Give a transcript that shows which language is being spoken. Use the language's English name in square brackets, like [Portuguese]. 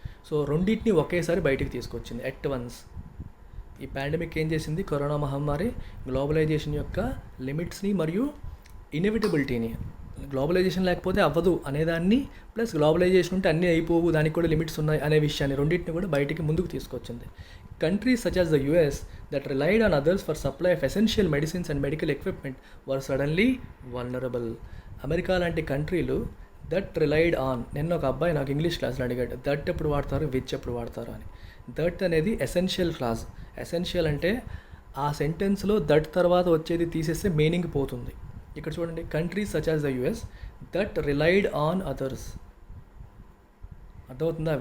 [Telugu] So రెండింటిని ఒకేసారి బయటికి తీసుకొచ్చింది [English] At once. [Telugu] ఈ పాండమిక్ ఏం చేసింది? కరోనా మహమ్మారి గ్లోబలైజేషన్ యొక్క లిమిట్స్ని మరియు ఇన్ఎవిటబిలిటీని, గ్లోబలైజేషన్ లేకపోతే అవ్వదు అనేదాన్ని, ప్లస్ గ్లోబలైజేషన్ ఉంటే అన్నీ అయిపోవు, దానికి కూడా లిమిట్స్ ఉన్నాయి అనే విషయాన్ని రెండింటిని కూడా బయటికి ముందుకు తీసుకొచ్చింది. [English] Countries such as the US that relied on others for supply of essential medicines and medical equipment were suddenly vulnerable. [Telugu] America లాంటి కంట్రీలు [English] that relied on, [Telugu] నిన్న ఒక అబ్బాయి నాకు ఇంగ్లీష్ క్లాస్లో అడిగాడు, దట్ ఎప్పుడు వాడతారు, విచ్ ఎప్పుడు వాడతారు అని. దట్ అనేది ఎసెన్షియల్ క్లాజ్. ఎసెన్షియల్ అంటే ఆ సెంటెన్స్లో దట్ తర్వాత వచ్చేది తీసేస్తే మీనింగ్ పోతుంది. ఇక్కడ చూడండి, [English] Countries such as the US that relied on others. [Telugu] అర్థమవుతుందా?